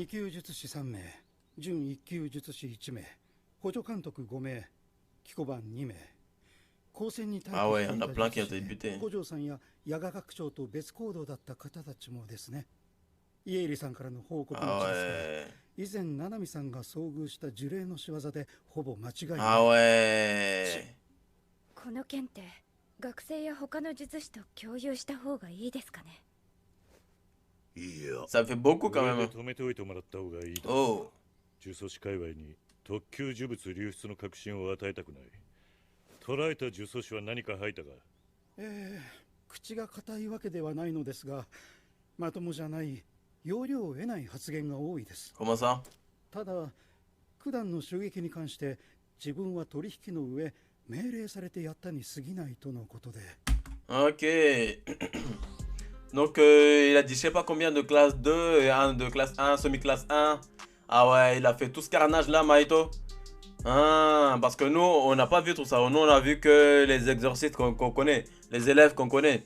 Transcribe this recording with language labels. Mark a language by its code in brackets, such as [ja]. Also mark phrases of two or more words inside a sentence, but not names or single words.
[fr] Ah ouais, il y en a plein qui ont été butés. Ah ouais. Ah ouais. [ja] この件って学生や他の術師と共有した方がいいですかね。 [fr] Ça fait beaucoup quand même. Oh. [ja] 呪詛師界隈に特級呪物流出の確信を与えたくない。捕らえた呪詛師は何か吐いたか。口が固いわけではないのですが、まともじゃない要領を得ない発言が多いです。 [fr] Comment ça? [ja] ただ、九段の襲撃に関して自分は取引の上命令されてやったに過ぎないとのことで。 [fr] Ok. Donc il a dit je sais pas combien de classe 2 et un de classe 1, semi-classe 1. Ah ouais, il a fait tout ce carnage là, Maito. Ah, parce que nous, on n'a pas vu tout ça. Nous, on a vu que les exorcistes qu'on connaît, les élèves qu'on connaît.